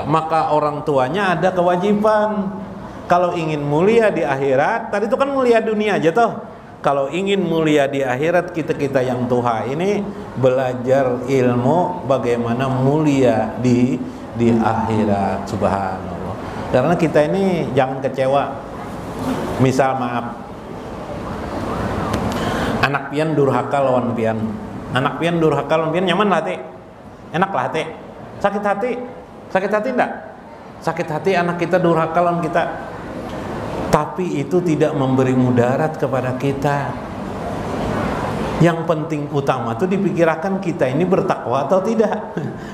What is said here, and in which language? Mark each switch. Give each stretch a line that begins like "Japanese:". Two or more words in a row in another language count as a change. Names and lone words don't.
Indonesian: Maka orang tuanya ada kewajiban. Kalau ingin mulia di akhirat, tadi itu kan mulia dunia aja toh. Kalau ingin mulia di akhirat, kita yang tua ini belajar ilmu bagaimana mulia di akhirat. Subhanallah. Karena kita ini jangan kecewa.
Banjar: Misal maaf, anak pian durhaka lawan pian, anak pian durhaka lawan pian, nyaman lah teh, enak lah teh,
Indonesian: sakit hati enggak? Sakit hati anak kita durhaka lawan kita, tapi itu tidak memberi mudarat kepada kita. Yang penting utama itu dipikirkan kita ini bertakwa atau tidak.